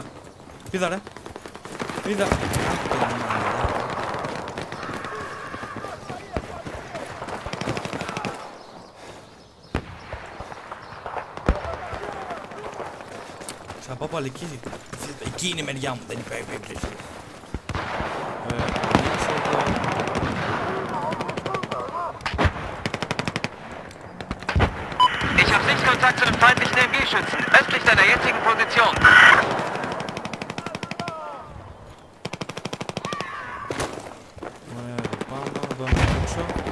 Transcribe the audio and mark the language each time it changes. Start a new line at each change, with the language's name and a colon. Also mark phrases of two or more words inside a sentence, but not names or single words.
Greek: Πίδα, ρε. Πίδα. Θα πάω πάλι εκεί. Εκεί είναι η μεριά μου, δεν υπάρχει περίπτωση.
German: Ich habe Sichtkontakt zu dem feindlichen MG-Schützen, östlich deiner jetzigen Position.
Greek: Ωραία, πάμε, εδώ να παίξω.